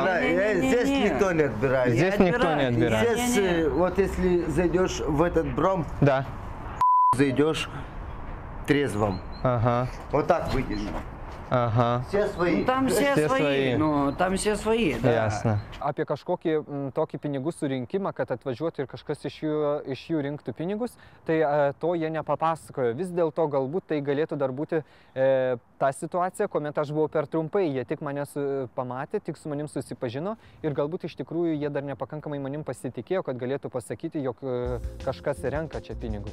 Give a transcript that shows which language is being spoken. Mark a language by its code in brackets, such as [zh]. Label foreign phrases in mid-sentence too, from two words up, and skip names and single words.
[ru] Здесь никто не отбирает. Здесь никто не отбирает. Здесь, вот если зайдешь в этот бром, Да. зайдешь трезвым. Ага, Вот так выйдешь. ага. Все свои. Ну, там все Все свои. свои. Ну, там все свои, да. Jasna. [lt] Apie kažkokį tokį pinigų surinkimą, kad atvažiuotų ir kažkas iš jų rinktų pinigus, tai to jie nepapasakojo. Vis dėlto galbūt tai galėtų dar būti ta situacija, kuomet aš buvau per trumpai, jie tik mane pamatė, tik su manim susipažino ir galbūt iš tikrųjų jie dar nepakankamai manim pasitikėjo, kad galėtų pasakyti, jog kažkas renka čia pinigus.